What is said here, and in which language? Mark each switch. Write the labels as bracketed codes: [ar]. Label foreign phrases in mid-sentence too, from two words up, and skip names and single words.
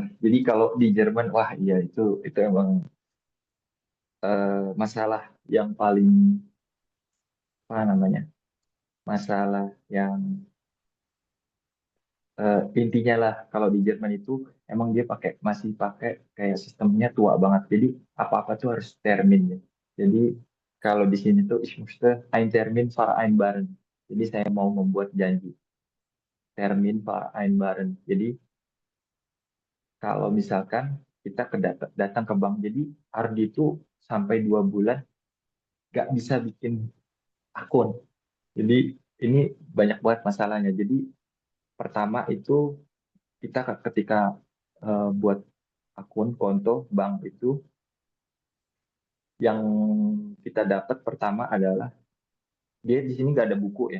[id] Jadi kalau di Jerman, wah iya itu emang masalah yang paling apa namanya? Masalah yang intinya lah kalau di Jerman itu emang dia masih pakai kayak sistemnya tua banget. Jadi apa-apa tuh harus termin ya. Jadi kalau di sini tuh [de] ich möchte ein Termin vereinbaren. [id] Jadi saya mau membuat janji [de] Termin vereinbaren. [id] Jadi kalau misalkan kita datang ke bank, jadi Ardi itu sampai 2 bulan nggak bisa bikin akun. Jadi ini banyak banget masalahnya. Jadi pertama itu kita ketika buat akun konto bank itu yang kita dapat pertama adalah dia di sini nggak ada buku ya.